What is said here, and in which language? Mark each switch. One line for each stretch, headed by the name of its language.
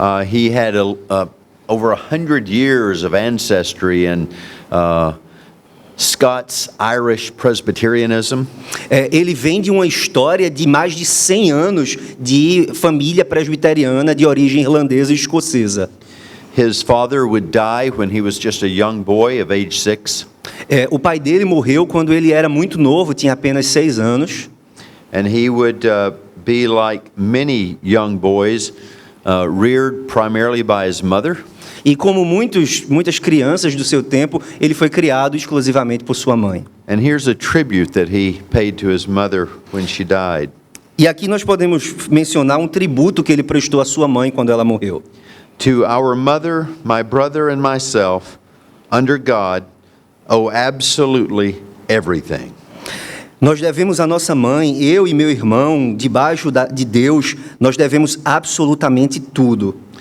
English: He had over 100 years of ancestry in Scots-Irish Presbyterianism.
Portuguese: Ele vem de uma história de mais de 100 anos de família presbiteriana de origem irlandesa e escocesa.
English: His father would die when he was just a young boy of age 6.
Portuguese: O pai dele morreu quando ele era muito novo, tinha apenas 6 anos.
English: And he would be like many young boys, reared primarily by his mother.
Portuguese: E como muitas crianças do seu tempo, ele foi criado exclusivamente por sua mãe.
English: And here's a tribute that he paid to his mother when she died.
Portuguese: E aqui nós podemos mencionar um tributo que ele prestou à sua mãe quando ela morreu.
English: To our mother, my brother and myself, under God, owe absolutely everything.
Portuguese: Nós devemos à nossa mãe, eu e meu irmão, debaixo de Deus, nós devemos absolutamente tudo.